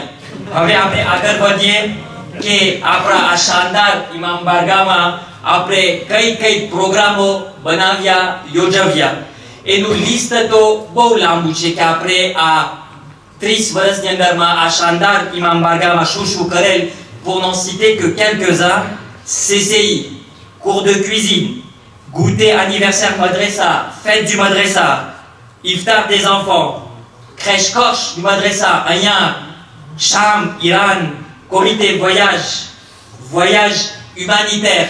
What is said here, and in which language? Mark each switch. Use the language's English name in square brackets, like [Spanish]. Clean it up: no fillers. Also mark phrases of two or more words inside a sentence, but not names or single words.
[Gujarati] હવે આપણે આગળ વધીએ કે આપણા આ શાનદાર ઇમામ બારગાહમાં આપણે કઈ પ્રોગ્રામો બનાવ્યા, યોજવ્યા. એનું લિસ્ટ તો બહુ લાંબુ છે કે આપણે આ 30 વર્ષની અંદરમાં આ શાનદાર ઇમામ બારગાહમાં શું કરેલ. [French] Pour n'en citer que quelques-uns: CCI, cours de cuisine, goûter anniversaire madrasa, fête du madrasa, iftar des enfants, crèche coche du madrasa, Ayan, Cham, Iran, comité voyage humanitaire,